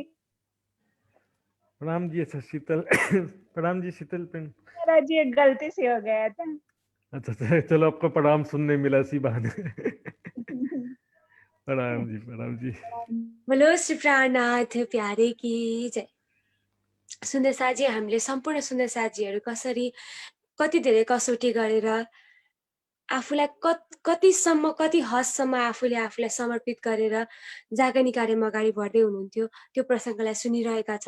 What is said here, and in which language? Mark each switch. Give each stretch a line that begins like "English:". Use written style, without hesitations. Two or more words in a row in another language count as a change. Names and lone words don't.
Hindi: प्रणाम जी। अच्छा शीतल। प्रणाम जी शीतल पेन। मेरा जी एक गलती से हो गया था। अच्छा चलो आपको प्रणाम सुनने मिला सी बहाने। प्रणाम जी प्रणाम जी। बोलो श्री प्राणनाथ प्यारे की जय।
Nepali: सुन्दर साजी, हामीले सम्पूर्ण सुन्दर साजीहरू कसरी कति धेरै कसौटी गरेर आफूलाई कतिसम्म कति हदसम्म आफूले आफूलाई समर्पित गरेर जागनी कार्यमा अगाडि बढ्दै हुनुहुन्थ्यो, त्यो प्रसङ्गलाई सुनिरहेका छौँ।